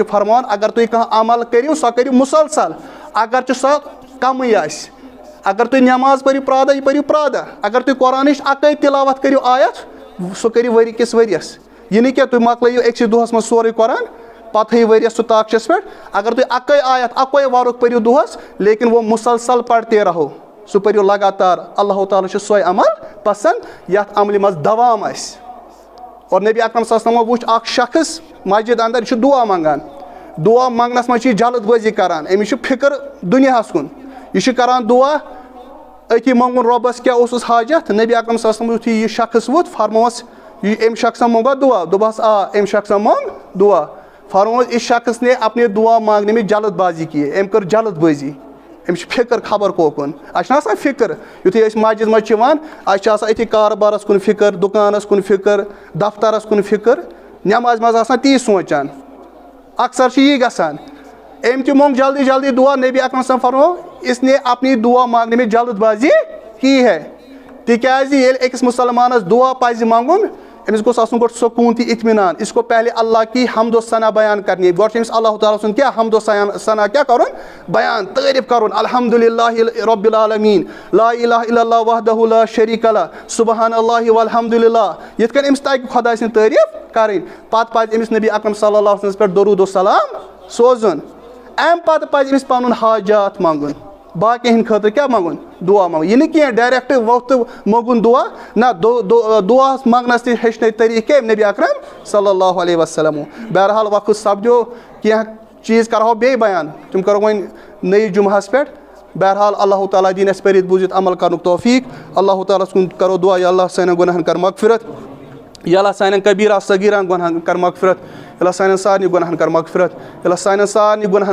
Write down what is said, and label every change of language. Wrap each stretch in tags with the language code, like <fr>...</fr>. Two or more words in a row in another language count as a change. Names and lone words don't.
<ks>چھُ فرماوان اگر تُہۍ کانٛہہ عمل کٔرِو سۄ کٔرِو مُسلسل اگر چھِ سۄ کمٕے آسہِ اگر تُہۍ نٮ۪ماز پٔرِو پرٛا دۄہ یہِ پٔرِو پرٛا دۄہ اگر تُہۍ قرآنٕچ اَکٲے تِلاوت کٔرِو آیت سُہ کٔرِو ؤری کِس ؤرِیَس یہِ نہٕ کینٛہہ تُہۍ مۄکلٲیِو أکسٕے دۄہَس منٛز سورُے قرآن پتہٕ تھٲیِو ؤرِیَس سُہ تاخچَس پٮ۪ٹھ اگر تُہۍ اَکٲے آیت اَکوے وَرُق پٔرِو دۄہَس</ks> <ur>لیکن وہ مُسلسل پرتے رہو</ur> <ks>سُہ پٔرِو لگاتار اللہ تعالیٰ چھُ سۄے عمل پسنٛد یَتھ عملہِ منٛز دوام آسہِ اور نبی اکرم صلی اللہ علیہ وسلم وٕچھ اکھ شخص مسجد اَنٛدر یہِ چھُ دُعا منٛگان دُعا منٛگنَس منٛز چھِ یہِ جلد بٲزی کران أمِس چھُ فِکر دُنیاہَس کُن یہِ چھُ کران دُعا أتی منٛگُن رۄبَس کیٛاہ اوسُس حاجت نبی اکرم صلی اللہ علیہ وسلم یُتھُے یہِ شخص ووٚتھ فرمووَس یہِ أمۍ شخصن منٛگوا دُعا دوٚپہَس آ أمۍ شخصن منٛگ دُعا فرمووَس</ks> <ur>اِس شخص نے اپنے دُعا مانگنے میں جلد بازی کی</ur> <ks>أمۍ کٔر جلد بٲزی أمِس چھِ فِکر خبر کوکُن اَسہِ چھُنہ آسان فِکر یُتھُے أسۍ مسجد منٛز چھِ یِوان اَسہِ چھِ آسان أتھی کاربارَس کُن فِکر دُکانَس کُن فِکر دفترَس کُن فِکر نٮ۪مازِ منٛز آسان تی سونٛچان اکثر چھِ یی گژھان أمۍ تہِ منٛگ جلدی جلدی دُعا نبی اکرم صلی اللہ علیہ وسلم فرمو</ks> <ur>اس نے اپنی دُعا مانگنے میں جلد بازی کی ہے</ur> <ks>تِکیٛازِ ییٚلہِ أکِس مُسلمانَس دُعا پَزِ منٛگُن أمِس گوٚژھ آسُن گۄڈٕ سکوٗن تہٕ اطمینان</ks> <ur>اس کو پہلے اللہ کی حمد و ثنا بیان کرنی</ur> <ks>گۄڈٕ چھِ أمِس اللہ تعالیٰ سُنٛد کیٛاہ حمد و ثنا کیٛاہ کَرُن بیان تعریٖف کَرُن</ks> <ar>الحمدُاللہ رۄبِ العالمیٖن لا الہ الا اللہ وحدہ لا شریٖک لہ سبحان اللہ والحمدُاللہ</ar> <ks>یِتھ کٔنۍ أمِس تَگہِ خۄداے سٕنٛز تعریٖف کَرٕنۍ پتہٕ پَزِ أمِس نبی اکرم صلی اللہ علیہ وسلمَس پٮ۪ٹھ درود و سلام سوزُن اَمہِ پتہٕ پَزِ أمِس پَنُن حاجات منٛگُن باقین ہِنٛدِ خٲطرٕ کیٛاہ منٛگُن دُعا منٛگُن یہِ نہٕ کینٛہہ ڈایریکٹ ووٚتھ تہٕ موٚنٛگُن دُعا نہ دُعا منٛگنَس تہِ ہیٚچھنٲے طریٖقہٕ کیٚمۍ نبی اکرم صلی اللہ علیہ وسلم بہرحال وقت سپدیو کینٛہہ چیٖز کَرہو بیٚیہِ بیان تِم کَرو وۄنۍ نٔیِس جمعہَس پٮ۪ٹھ بہرحال اللہ تعالیٰ دِیِن اَسہِ پٔرِتھ بوٗزِتھ عمل کَرنُک توفیٖق اللہ تعالیٰ ہَس کُن کَرو دُعا یا اللہ سانٮ۪ن گۄناہَن کَر مغفرت یا اللہ سانٮ۪ن کبیٖرا صغیٖرَن گۄناہَن کَر مغفرت یا اللہ سانٮ۪ن سارنٕے گۄناہَن کَر مغفرت یا اللہ سانٮ۪ن سارنٕے گۄناہَن</ks>